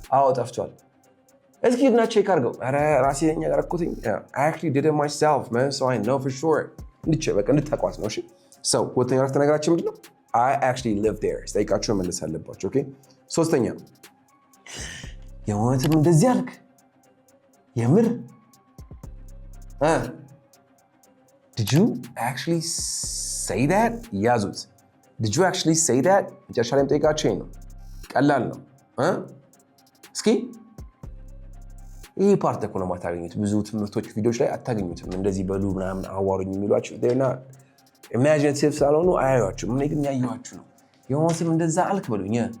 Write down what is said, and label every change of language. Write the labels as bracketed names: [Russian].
[Amharic] አዎ ጠፍቷል። እስኪ ሂድና ቼክ አድርገው። ኧረ ራሴ ነኝ ያደረኩትኝ። [English] I actually did it myself, man, so I know for sure. [Amharic] እንድታቋት ነው። እሺ ሰው ሁለተኛ አረፍተ ነገራችን ምንድን ነው? [English] I actually live there. [Amharic] ስጠይቃችሁ መመለስ አለባችሁ። ኦኬ ሶስተኛ የእውነትም እንደዚህ አልክ? የምር [English] Did you actually say that? [Amharic] ያዙት። [English] Did you actually say that? [Amharic] መጨረሻ ላይ የምጠይቃችሁ ይሄ ነው። ቀላል ነው። እስኪ ይሄ ፓርት እኮ ነው ማታገኙት ብዙ ትምህርቶች ቪዲዮዎች ላይ አታገኙትም እንደዚህ በሉ ምናምን አዋሩኝ የሚሏችሁ [English] they're not imaginative [Amharic] ሳልሆኑ አያዩአችሁም እኔ ግን ያየኋችሁ ነው የሆነ ስም እንደዛ አልክ በሉኝ